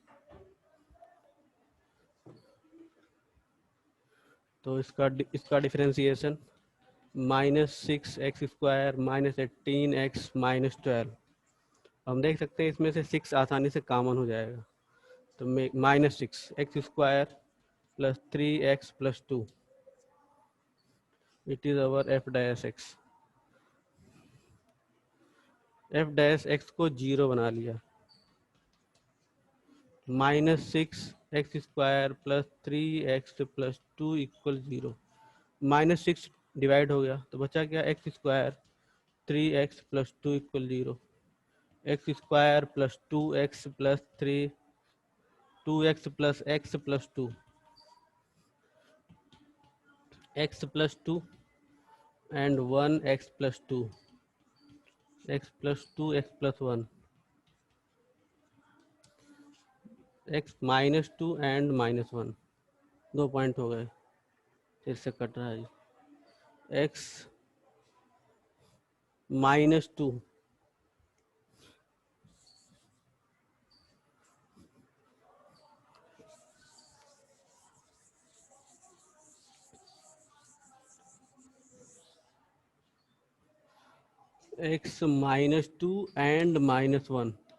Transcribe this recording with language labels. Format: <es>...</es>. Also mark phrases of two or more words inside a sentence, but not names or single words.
<hi>तो इसका डिफरेंशिएशन -6x² -18x -12। हम देख सकते हैं इसमें से 6 आसानी से कॉमन हो जाएगा, तो -6x²</hi> <en>plus 3x plus 2. It is our f dash x. f dash x</en> <hi>को 0 बना लिया.</hi> <en>-6x² plus 3x plus 2 equal 0.</en> <hi>-6 डिवाइड हो गया तो बचा क्या,</hi> <en>x², 3x plus 2 equal 0. x² plus 2x plus 3, 2x plus x plus 2, x plus 2 and 1 x plus 2, x plus 2 x plus 1, x minus 2 and minus 1.</en> <hi>2 पॉइंट हो गए, फिर से कट रहा है.</hi> <en>x minus 2 x minus 2 and minus 1.</en>